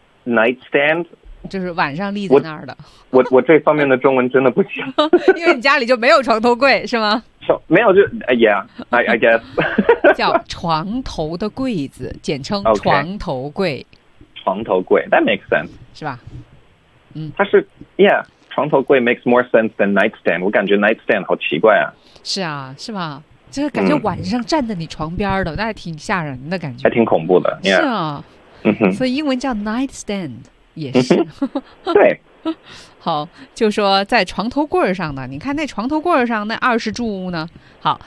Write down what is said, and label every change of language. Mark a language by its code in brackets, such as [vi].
[en] nightstand。 [zh] 就是晚上立在那儿的。我这方面的中文真的不行。因为你家里就没有床头柜是吗？没有，就 [en] yeah, I guess. [zh] 叫床头的柜子，简称床头柜。 [en] Okay. 床头柜 ,that makes sense. [zh] 是吧，它是 [en] yeah, 床头柜 makes more sense than nightstand. [zh] 我感觉 nightstand 好奇怪啊。是啊，是吧，就是感觉晚上站在你床边的，那还挺吓人的感觉。还挺恐怖的。 [en] Yeah. [zh] 是啊。所以英文叫 nightstand。也是，对，好，就说在床头柜上呢，你看那床头柜上那二十柱呢，好，